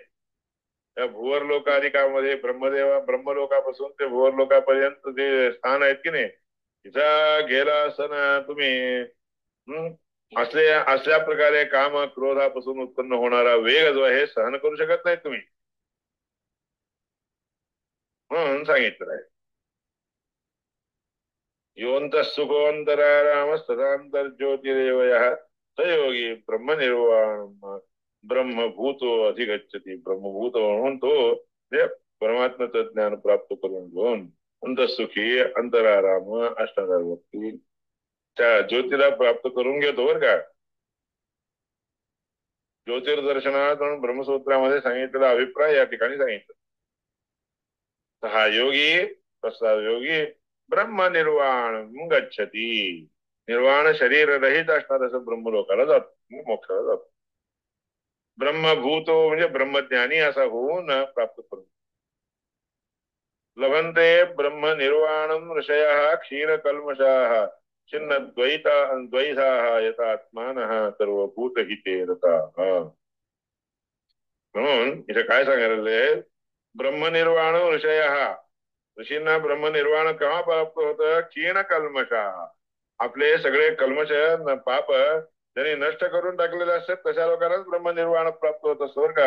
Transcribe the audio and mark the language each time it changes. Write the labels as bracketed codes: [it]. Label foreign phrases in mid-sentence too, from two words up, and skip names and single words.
[mr] त्या भुवर लोकाधिकामध्ये ब्रह्मलोकापासून ते भुवर लोकापर्यंत जे स्थान आहेत की नाही, तिथं गेला असताना तुम्ही असल्या प्रकारे काम क्रोधापासून उत्पन्न होणारा वेग जो आहे सहन करू शकत नाही तुम्ही, म्हणून सांगितलं आहे. [sa] योऽन्तः सुखोऽन्तरारामः सदान्तर्ज्योतिरेव यः स योगी ब्रह्मनिर्वाणम् ब्रह्मभूतो अधिगच्छति. [mr] ब्रह्मभूत म्हणून तो ते परमात्म्याचं ज्ञान प्राप्त करून घेऊन अंतःसुखी अंतराराम अष्टांगावरती त्या ज्योतीला प्राप्त करून घेतो बरं का. ज्योतिर्दर्शनात म्हणून ब्रह्मसूत्रामध्ये सांगितलेला अभिप्राय या ठिकाणी सांगितलं. हा योगी तसा योगी ब्रह्मनिर्वाण गच्छती. निर्वाण शरीर रहित असणार असं ब्रह्मलोकाला जातो, मोक्षाला जातो. ब्रह्मभूतो म्हणजे ब्रह्मज्ञानी असा होऊन प्राप्त करून [sa] लभन्ते ब्रह्मनिर्वाणं ऋषयः क्षीरकल्मषाः छिन्न द्वैताः यथात्मानः सर्वभूतहिते रताः. [mr] म्हणून इथे काय सांगायला, [sa] ब्रह्मनिर्वाण ऋषयः, [mr] ऋषींना ब्रह्मनिर्वाण केव्हा प्राप्त होतं? क्षीण कल्मषा, आपले सगळे कल्मष पाप त्यांनी नष्ट करून टाकलेले असतात तशा लोकांनाच ब्रह्मनिर्वाण प्राप्त होत असतं का.